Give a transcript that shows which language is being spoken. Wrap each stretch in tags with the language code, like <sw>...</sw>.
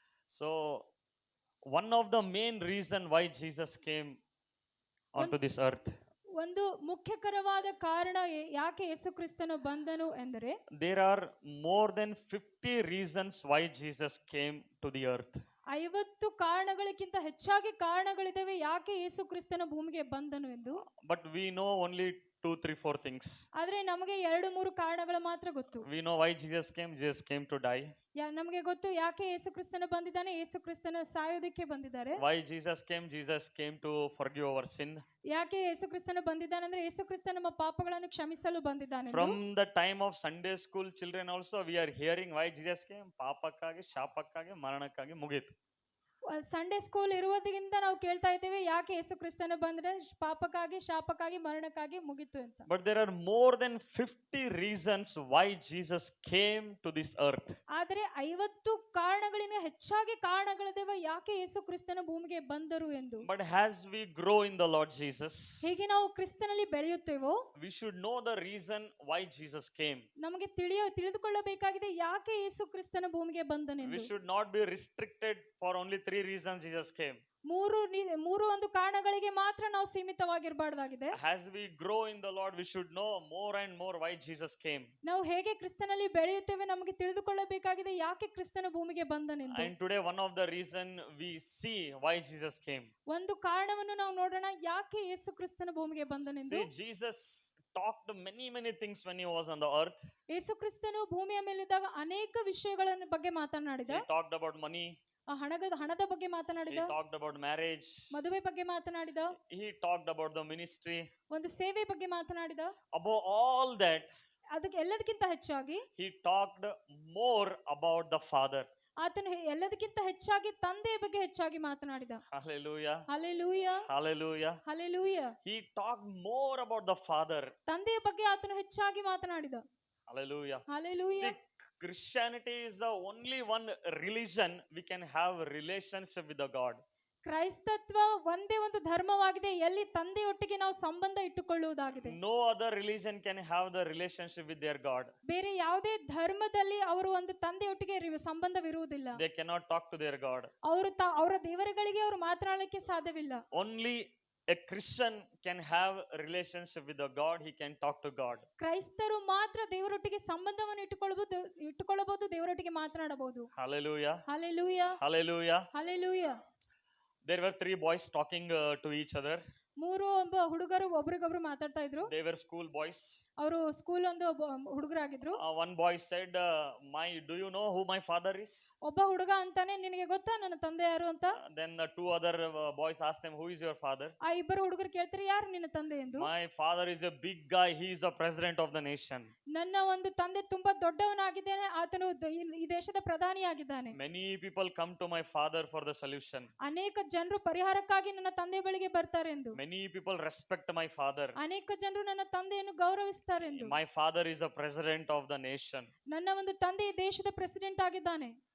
<en>so one of the main reason why Jesus came on to this earth,</en> <kn>ಒಂದು ಮುಖ್ಯಕರವಾದ ಕಾರಣ ಯಾಕೆ ಯೇಸು ಕ್ರಿಸ್ತನು ಬಂದನು ಎಂದರೆ,</kn> <en>There are more than 50 reasons why Jesus came to the earth.</en> <kn>50 ಕಾರಣಗಳಿಗಿಂತ ಹೆಚ್ಚಾಗಿ ಕಾರಣಗಳಿದಾವೆ ಯಾಕೆ ಯೇಸು ಕ್ರಿಸ್ತನ ಭೂಮಿಗೆ ಬಂದನು ಎಂದು.</kn> <en>But we know only 2, 3, 4 things.</en> <kn>ಆದ್ರೆ ನಮಗೆ 2-3 ಕಾರಣಗಳು ಮಾತ್ರ ಗೊತ್ತು.</kn> <en>We know why Jesus came. Jesus came to die.</en> <kn>ನಮಗೆ ಗೊತ್ತು ಯಾಕೆ ಯೇಸು ಕ್ರಿಸ್ತನು ಬಂದಿದ್ದಾನೆ, ಯೇಸು ಕ್ರಿಸ್ತನ ಸಾಯೋದಕ್ಕೆ ಬಂದಿದ್ದಾರೆ.</kn> <en>Why Jesus came? Jesus came to forgive our sin.</en> <kn>ಯಾಕೆ ಯೇಸು ಕ್ರಿಸ್ತನು ಬಂದಿದ್ದಾನೆ ಅಂದ್ರೆ ಯೇಸು ಕ್ರಿಸ್ತ ನಮ್ಮ ಪಾಪಗಳನ್ನು ಕ್ಷಮಿಸಲು ಬಂದಿದ್ದಾನೆ.</kn> <en>From the time of Sunday school children also we are hearing why Jesus came.</en> <kn>ಪಾಪಕ್ಕಾಗಿ, ಶಾಪಕ್ಕಾಗಿ, ಮರಣಕ್ಕಾಗಿ ಮುಗಿತು. ಸಂಡೇ ಸ್ಕೂಲ್ ಇರುವುದರಿಂದ ನಾವು ಕೇಳ್ತಾ ಇದ್ದೇವೆ ಯಾಕೆ ಯೇಸು ಕ್ರಿಸ್ತನು ಬಂದ್ರೆ ಪಾಪಕ್ಕಾಗಿ, ಶಾಪಕ್ಕಾಗಿ, ಮರಣಕ್ಕಾಗಿ ಮುಗಿತು ಅಂತ.</kn> <en>But there are more than 50 reasons why Jesus came to this earth.</en> <kn>ಆದರೆ 50 ಕಾರಣಗಳಿಂದ ಹೆಚ್ಚಾಗಿ ಕಾರಣಗಳಿದಾವೆ ಯಾಕೆ ಯೇಸು ಕ್ರಿಸ್ತನ ಭೂಮಿಗೆ ಬಂದರು ಎಂದು.</kn> <en>But as we grow in the Lord Jesus,</en> <kn>ಹೇಗೆ ನಾವು ಕ್ರಿಸ್ತನಲ್ಲಿ ಬೆಳೆಯುತ್ತೇವೋ,</kn> <en>we should know the reason why Jesus came.</en> <kn>ನಮಗೆ ತಿಳಿದುಕೊಳ್ಳಬೇಕಾಗಿದೆ ಯಾಕೆ ಯೇಸು ಕ್ರಿಸ್ತನ ಭೂಮಿಗೆ ಬಂದನೆಂದು.</kn> <en>We should not be restricted for only 3 reasons Jesus came.</en> <kn>ಮೂರು ಒಂದು ಕಾರಣಗಳಿಗೆ ಮಾತ್ರ ನಾವು ಸೀಮಿತವಾಗಿರಬಾರ್ದಾಗಿದೆ.</kn> <en>As we grow in the Lord, we should know more and more why Jesus came.</en> <kn>ನಾವು ಹೇಗೆ ಕ್ರಿಸ್ತನಲ್ಲಿ ಬೆಳೆಯುತ್ತೇವೆ ನಮಗೆ ತಿಳಿದುಕೊಳ್ಳಬೇಕಾಗಿದೆ ಯಾಕೆ ಕ್ರಿಸ್ತನ ಭೂಮಿಗೆ ಬಂದನೆಂದು.</kn> <en>And today one of the reason we see why Jesus came.</en> <kn>ಒಂದು ಕಾರಣವನ್ನು ನಾವು ನೋಡೋಣ ಯಾಕೆ ಯೇಸು ಕ್ರಿಸ್ತನ ಭೂಮಿಗೆ ಬಂದನೆಂದು.</kn> <en>See, Jesus talked many things when he was on the earth.</en> <kn>ಯೇಸು ಕ್ರಿಸ್ತನು ಭೂಮಿಯ ಮೇಲಿದ್ದಾಗ ಅನೇಕ ವಿಷಯಗಳ ಬಗ್ಗೆ ಮಾತನಾಡಿದ.</kn> <en>He talked about money.</en> <kn>ಹಣದ ಬಗ್ಗೆ ಮಾತನಾಡಿದ.</kn> <en>He talked about marriage.</en> <kn>ಮದುವೆ ಬಗ್ಗೆ ಮಾತನಾಡಿದ.</kn> <en>He talked about the ministry.</en> <kn>ಒಂದು ಸೇವೆ ಬಗ್ಗೆ ಮಾತನಾಡಿದ.</kn> <en>Above all that,</en> <kn>ಅದಕ್ಕೆ ಎಲ್ಲದಕ್ಕಿಂತ ಹೆಚ್ಚಾಗಿ</kn> <en>he talked more about the Father.</en> <kn>ಆತನು ಎಲ್ಲದಕ್ಕಿಂತ ಹೆಚ್ಚಾಗಿ ತಂದೆಯ ಬಗ್ಗೆ ಹೆಚ್ಚಾಗಿ ಮಾತನಾಡಿದ.</kn> <en>Hallelujah. Hallelujah. Hallelujah. Hallelujah. He talked more about the Father.</en> <kn>ತಂದೆಯ ಬಗ್ಗೆ ಆತನು ಹೆಚ್ಚಾಗಿ ಮಾತನಾಡಿದ.</kn> <en>Hallelujah. Hallelujah. See, Christianity is the only one religion we can have a relationship with the God.</en> <kn>ಕ್ರೈಸ್ತತ್ವ ಒಂದೇ ಒಂದು ಧರ್ಮವಾಗಿದೆ ಎಲ್ಲಿ ತಂದೆಯೊಟ್ಟಿಗೆ ನಾವು ಸಂಬಂಧ ಇಟ್ಟುಕೊಳ್ಳುವುದಾಗಿದೆ.</kn> <en>No other religion can have the relationship with their God.</en> <kn>ಬೇರೆ ಯಾವುದೇ ಧರ್ಮದಲ್ಲಿ ಅವರು ಒಂದು ತಂದೆಯೊಟ್ಟಿಗೆ ಸಂಬಂಧವಿರುವುದಿಲ್ಲ.</kn> <en>They cannot talk to their God.</en> <kn>ಅವರ ದೇವರುಗಳಿಗೆ ಅವರು ಮಾತನಾಡಲಿಕ್ಕೆ ಸಾಧ್ಯವಿಲ್ಲ.</kn> <en>Only A Christian can have a relationship with the God, he can talk to God.</en> <kn>ಕ್ರೈಸ್ತರು ಮಾತ್ರ ದೇವರೊಟ್ಟಿಗೆ ಸಂಬಂಧವನ್ನು ಇಟ್ಟುಕೊಳ್ಳಬಹುದು, ದೇವರೊಟ್ಟಿಗೆ ಮಾತನಾಡಬಹುದು.</kn> <en>Hallelujah. Hallelujah, Hallelujah. Hallelujah. There were three boys talking to each other.</en> <kn>ಒಬ್ಬ ಹುಡುಗರು ಒಬ್ರಿಗೊಬ್ರು ಮಾತಾಡ್ತಾ ಇದ್ರು.</kn> <en>They were school boys.</en> <kn>ಅವರು ಸ್ಕೂಲ್ ಒಂದು ಹುಡುಗರಾಗಿದ್ರು.</kn> <en>One boy said, do you know who my father is?</en> <kn>ಒಬ್ಬ ಹುಡುಗ ಅಂತಾನೆ, ನಿನಗೆ ಗೊತ್ತಾ ನನ್ನ ತಂದೆ ಯಾರು ಅಂತ.</kn> <en>Then the two other boys asked them, who is your father?</en> <kn>ಆ ಇಬ್ಬರು ಹುಡುಗರು ಕೇಳ್ತಾರೆ, ಯಾರು ನಿನ್ನ ತಂದೆ ಎಂದು.</kn> <en>My father is a big guy, he is the president of the nation.</en> <kn>ನನ್ನ ಒಂದು ತಂದೆ ತುಂಬಾ ದೊಡ್ಡವನಾಗಿದ್ದಾನೆ, ಆತನು ಈ ದೇಶದ ಪ್ರಧಾನಿಯಾಗಿದ್ದಾನೆ.</kn> <en>Many people come to my father for the solution.</en> <kn>ಅನೇಕ ಜನರು ಪರಿಹಾರಕ್ಕಾಗಿ ನನ್ನ ತಂದೆ ಬಳಿಗೆ ಬರ್ತಾರೆ ಎಂದು.</kn> <en>Many people respect my father.</en> <kn>ಅನೇಕ ಜನರು ನನ್ನ ತಂದೆಯನ್ನು ಗೌರವಿಸ್ತಾರೆ ಎಂದು.</kn> <en>My father is a president of the nation.</en> <kn>ನನ್ನ ಒಂದು ತಂದೆ ಈ ದೇಶದ ಪ್ರೆಸಿಡೆಂಟ್ ಆಗಿದ್ದಾನೆ.</kn>